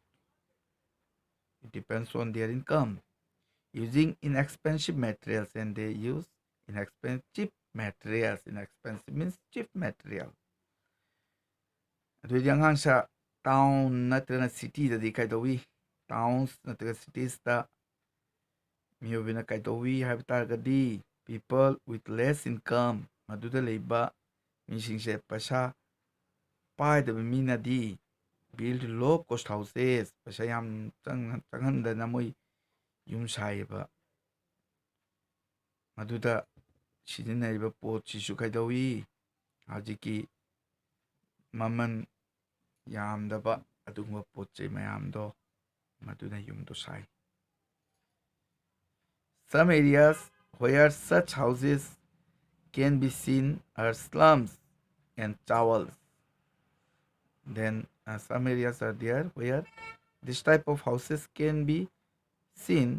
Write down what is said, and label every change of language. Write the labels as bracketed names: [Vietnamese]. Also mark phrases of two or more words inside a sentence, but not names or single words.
[English] It depends on their income. Using inexpensive materials, and they use inexpensive materials. Inexpensive means cheap material. [Manipuri] ꯑꯗꯨꯗꯤ ꯑꯉꯥꯡꯁꯥ town ꯅꯠꯇ꯭ꯔꯒ city-ꯗꯗꯤ ꯀꯩꯗꯧꯏ, towns ꯅꯠꯇ꯭ꯔꯒ cities-ꯗ ꯃꯤꯑꯣꯏꯕꯅ ꯀꯩꯗꯧꯏ ꯍꯥꯏꯕ ꯇꯥꯔꯒꯗꯤ [English] people with less income, [Manipuri] ꯃꯗꯨꯗ ꯂꯩꯕ ꯃꯤꯁꯤꯡꯁꯦ ꯄꯩꯁꯥ ꯄꯥꯏꯗꯕ ꯃꯤꯅꯗꯤ [English] build low cost houses, [Manipuri] ꯄꯩꯁꯥ ꯌꯥꯝ ꯆꯪꯍꯟꯗꯅ ꯃꯣꯏ ꯌꯨꯝ ꯁꯥꯏꯌꯦꯕ. ꯃꯗꯨꯗ ꯁꯤꯖꯤꯟꯅꯔꯤꯕ ꯄꯣꯠꯁꯤꯁꯨ ꯀꯩꯗꯧꯏ, ꯍꯧꯖꯤꯛꯀꯤ ꯃꯃꯜ ꯌꯥꯝꯗꯕ ꯑꯗꯨꯒꯨꯝꯕ ꯄꯣꯠ ꯆꯩ ꯃꯌꯥꯝꯗꯣ ꯃꯗꯨꯅ ꯌꯨꯝꯗꯣ ꯁꯥꯏ. [English] Some areas where such houses can be seen are slums and chawals. Then some areas are there where this type of houses can be seen.